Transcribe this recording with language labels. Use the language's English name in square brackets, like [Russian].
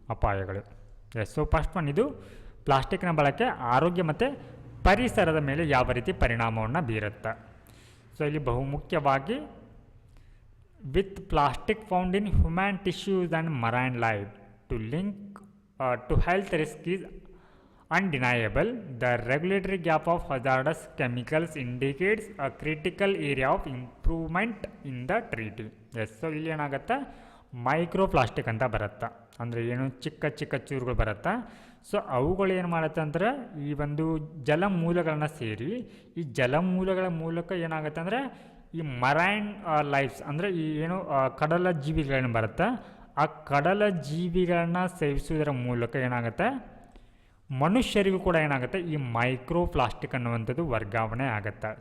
[Kannada] ಅಪಾಯಗಳು so first one ಇದು ಪ್ಲಾಸ್ಟಿಕ್ನ ಬಳಕೆ ಆರೋಗ್ಯ ಮತ್ತು ಪರಿಸರದ ಮೇಲೆ ಯಾವ ರೀತಿ ಪರಿಣಾಮವನ್ನು ಬೀರುತ್ತೆ. [English] so [Kannada] ಇಲ್ಲಿ ಬಹುಮುಖ್ಯವಾಗಿ [English] With plastic found in human tissues and marine life to link to health risk is undeniable. The regulatory gap of hazardous chemicals indicates a critical area of improvement in the treaty. [Kannada] S, so ಇಲ್ಲಿ ಏನಾಗುತ್ತೆ micro plastic ಅಂತ ಬರುತ್ತೆ, ಅಂದರೆ ಏನು ಚಿಕ್ಕ ಚಿಕ್ಕ ಚೂರುಗಳು ಬರುತ್ತೆ. So ಅವುಗಳು ಏನು ಮಾಡುತ್ತೆ ಅಂದರೆ ಈ ಒಂದು ಜಲಮೂಲಗಳನ್ನ ಸೇರಿ ಈ ಜಲಮೂಲಗಳ ಮೂಲಕ ಏನಾಗುತ್ತೆ ಅಂದರೆ ಈ ಮರೈನ್ ಲೈಫ್ಸ್ ಅಂದರೆ ಈ ಏನು ಕಡಲ ಜೀವಿಗಳೇನು ಬರುತ್ತೆ ಆ ಕಡಲ ಜೀವಿಗಳನ್ನ ಸೇವಿಸುವುದರ ಮೂಲಕ ಏನಾಗುತ್ತೆ ಮನುಷ್ಯರಿಗೂ ಕೂಡ ಏನಾಗುತ್ತೆ ಈ ಮೈಕ್ರೋ ಪ್ಲಾಸ್ಟಿಕ್ ಅನ್ನುವಂಥದ್ದು ವರ್ಗಾವಣೆ ಆಗುತ್ತೆ.